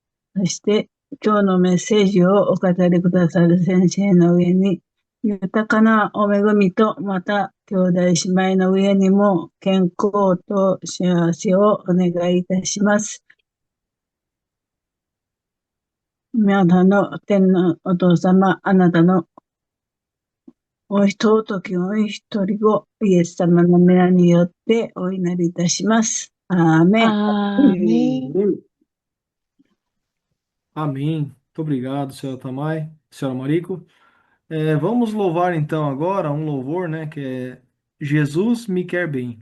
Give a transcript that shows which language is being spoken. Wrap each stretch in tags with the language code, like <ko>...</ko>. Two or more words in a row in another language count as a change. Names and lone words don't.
<ja>そして今日のメッセージをお語りくださる先生の上に豊かなお恵みとまた兄弟姉妹の上にも健康と幸せをお願いいたします。皆さんの天のお父様、あなたのお一時お一人をイエス様の皆によってお祈りいたします。アーメン。</ja> <pt>Amém. Amém. Muito obrigado, senhora Tamai, senhora Marico. Vamos louvar então agora um louvor, né, que é Jesus me quer bem.</pt>